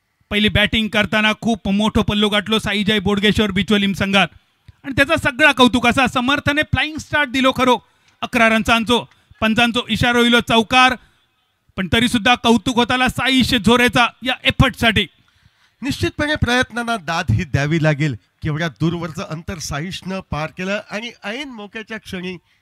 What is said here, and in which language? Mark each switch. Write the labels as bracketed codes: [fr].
[gom] पहिली बॅटिंग करताना खूप मोठं पल्लो गाठलो साईजय बोडगेश्वर बिचोलीम संघात आणि त्याचा सगळा कौतुक असा समर्थने फ्लाइंग स्टार्ट दिलो खरो. 11 रन्सांचो पंचांचो इशारो इलो चौकार. [mr] पण तरी सुद्धा कौतुक होताला साईश झोरेचा या एफर्टसाठी. निश्चितपणे प्रयत्नांना दाद ही द्यावी लागेल. केवढ्या दूरवरचं अंतर साईशनं पार केलं आणि ऐन मोक्याच्या क्षणी